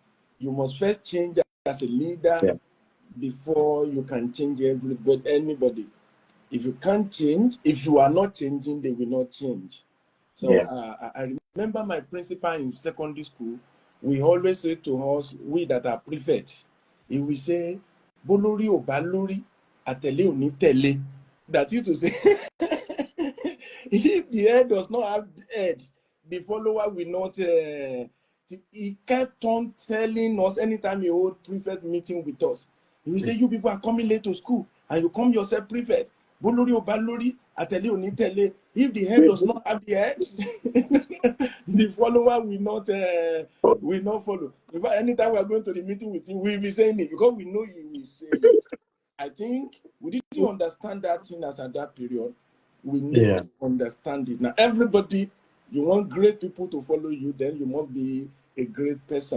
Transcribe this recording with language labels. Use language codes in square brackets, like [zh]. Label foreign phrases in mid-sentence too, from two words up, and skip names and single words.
[en] You must first change as a leader before you can change anybody. If you can't change, if you are not changing, they will not change. So I remember my principal in secondary school. We always say to us, we that are prefects, he will say, [yo] "Bolori o balori, atele o ni tele." [en] That is to say, if the head does not have the head, the follower will not. He kept on telling us anytime he hold prefect meeting with us. He will say, "You people are coming late to school, and you come yourself prefect. [yo] Bolori o balori, atele o ni tele." [en] If the head does not have the head, the follower will not follow. In fact, anytime we are going to the meeting with him, we will be saying it because we know he will say it. I think we didn't understand that thing as at that period. We need to understand it. Now, everybody, you want great people to follow you, then you must be a great person.